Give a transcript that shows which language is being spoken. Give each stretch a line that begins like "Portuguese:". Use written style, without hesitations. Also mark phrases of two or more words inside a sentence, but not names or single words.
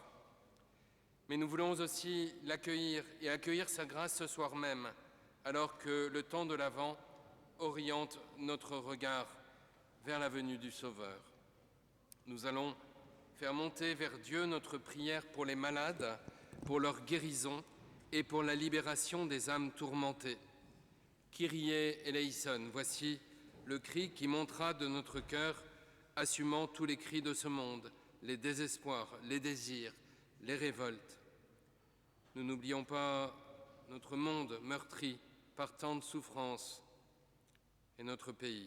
French: Mais nous voulons aussi l'accueillir et accueillir sa grâce ce soir même, alors que le temps de l'Avent oriente notre regard vers la venue du Sauveur. Nous allons faire monter vers Dieu notre prière pour les malades, pour leur guérison et pour la libération des âmes tourmentées.
Greek: Κύριε ελέησον,
French: voici le cri qui montera de notre cœur, assumant tous les cris de ce monde, les désespoirs, les désirs, les révoltes. Nous n'oublions pas notre monde meurtri par tant de souffrances et notre pays.